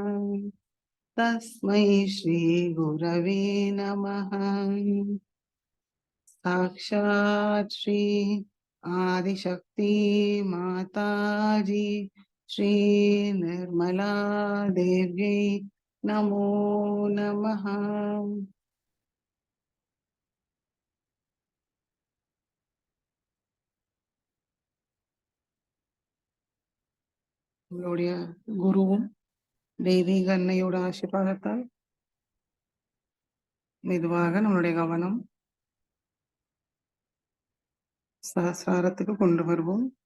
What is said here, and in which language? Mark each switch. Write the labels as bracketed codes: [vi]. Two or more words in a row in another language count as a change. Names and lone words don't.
[sa] तस्मै श्रीगुरवे नमः साक्षात् श्री आदिशक्ति माताजी श्री निर्मला देव्यै नमो नमः [ta] நம்மளுடைய குருவும் தெய்வீக அன்னையோட ஆசீர்வாதத்தால் மெதுவாக நம்மளுடைய கவனம் சஹஸ்ராரத்துக்கு கொண்டு வருவோம்.